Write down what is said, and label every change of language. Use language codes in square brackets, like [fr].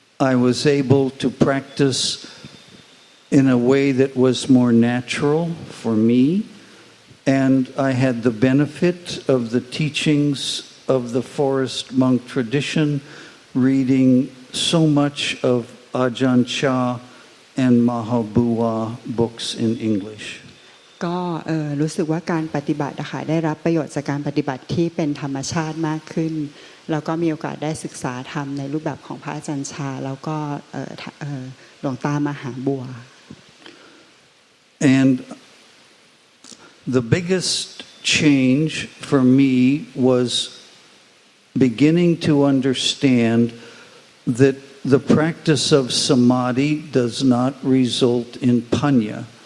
[en] I was able to practice in a way that was more natural for me, and I had the benefit of the teachings of the forest monk tradition, reading so much of Ajahn Chah and Mahabua books in English. [th] ก็รู้สึกว่าการปฏิบัตินะคะได้รับประโยชน์จากการปฏิบัติที่เป็นธรรมชาติมากขึ้นแล้วก็มีโอกาสได้ศึกษาธรรมในรูปแบบของพระอาจารย์ชาแล้วก็หลวงตามหาบัว [en] And the biggest change for me was beginning to understand that the practice of samadhi does not result in panya.